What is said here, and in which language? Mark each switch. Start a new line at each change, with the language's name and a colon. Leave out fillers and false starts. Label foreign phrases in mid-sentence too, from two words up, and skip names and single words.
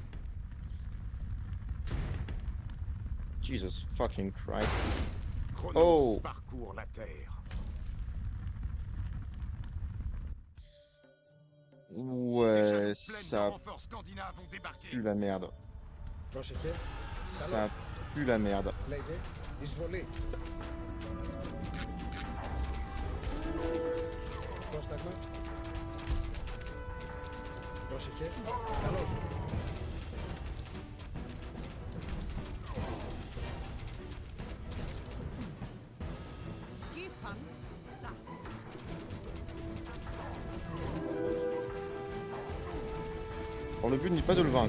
English: Jesus fucking Christ.
French: Chronos Oh. parcourt la Terre. Ouais, Pleines de ça renforts scandinaves ont débarqué. pue la merde.
Greek: Πρόσεχε. Ça pue la merde. Λέγε. Εισβολή. Πρόσταγμα. Πρόσεχε. Καλώς. Skipan sa.
French: Bon, le but n'est pas de le vaincre.